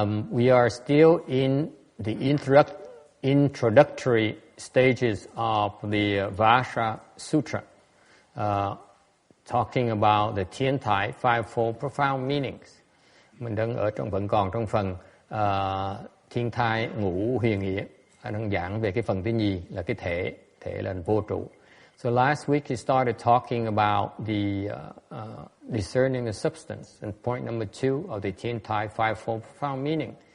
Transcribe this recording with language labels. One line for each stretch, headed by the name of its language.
English: We are still in the introductory stages of the Vajra Sutra, talking about the Thiên Thai Fivefold Profound Meanings.
Vietnamese: Mình vẫn còn trong phần Thiên Thai Ngũ Huyền Nghĩa, đang giảng về cái phần thứ nhì là cái thể là vô trụ.
English: So last week he started talking about the discerning the substance, and point number 2 of the Thiên Thai Fivefold Profound Meaning.